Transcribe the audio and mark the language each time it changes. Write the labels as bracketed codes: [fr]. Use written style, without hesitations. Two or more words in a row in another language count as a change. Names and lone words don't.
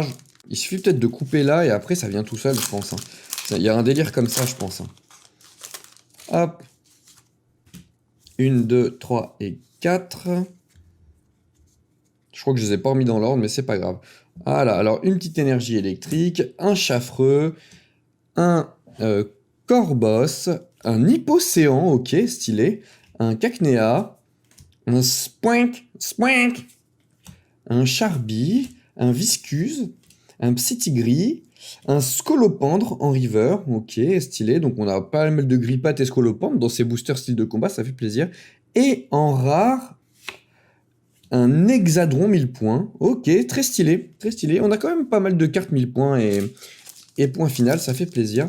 [fr] Il suffit peut-être de couper là et après ça vient tout seul, je pense. Hein. Il y a un délire comme ça, je pense. Hein. Hop. 1, 2, 3 et 4. Je crois que je les ai pas remis dans l'ordre, mais c'est pas grave. Voilà, alors une petite énergie électrique, un Chaffreux, un Corboss, un Hippocéan, ok, stylé, un Cacnea, un Spoink, un Charby, un Viscuse, un Psytigris, un Scolopendre en river, ok, stylé, donc on a pas mal de Grippat et Scolopendre dans ces boosters style de combat, ça fait plaisir. Et en rare, un Hexadron 1000 points, ok, très stylé, très stylé. On a quand même pas mal de cartes 1000 points et point final, ça fait plaisir.